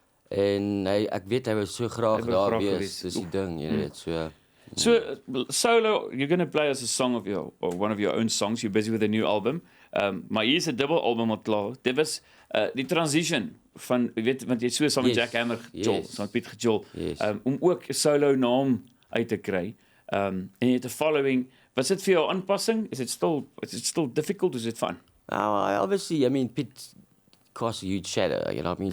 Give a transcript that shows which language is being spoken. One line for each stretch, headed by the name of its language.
Afrikaans: En ek weet hy was so graag daar wees, dis die ding, jy weet, so.
English: So solo, you're going to play as a song of one of your own songs. You're busy with a new album.
Afrikaans: Maar hier is 'n dubbel album al klaar. Dit was die transition van, jy weet, want jy so saam met Jack Hammer gejol, saam met Piet gejol, om ook 'n solo naam uit te kry. En jy het 'n following. Was dit vir jou aanpassing?
English: Is it still difficult? Is it fun? Obviously, I mean, Piet casts a huge shadow, you know what I mean?